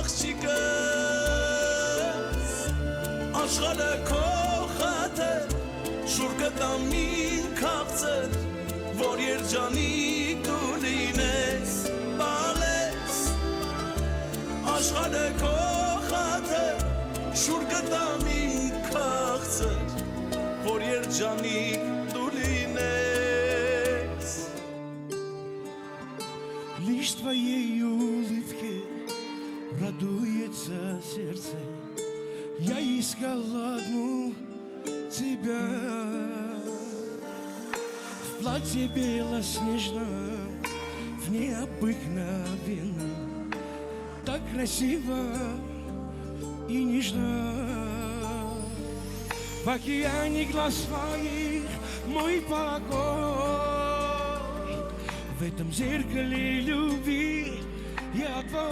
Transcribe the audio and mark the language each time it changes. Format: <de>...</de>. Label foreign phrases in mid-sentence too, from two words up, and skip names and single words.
<hy>աղջիկս Աշխարհը քո խաթը շուր կտամ իմ քաղցր Որ երջանիկ դու լինես Աշխարհը քո խաթը շուր կտամ իմ քաղցր Որ երջանիկ դու լինես</hy> <ru>Лишь твоей улыбке радуется сердце Я искал одну тебя В платье белоснежном, в необыкновенном Так красиво и нежно В океане глаз твоих мой покой В этом зеркале любви я</ru>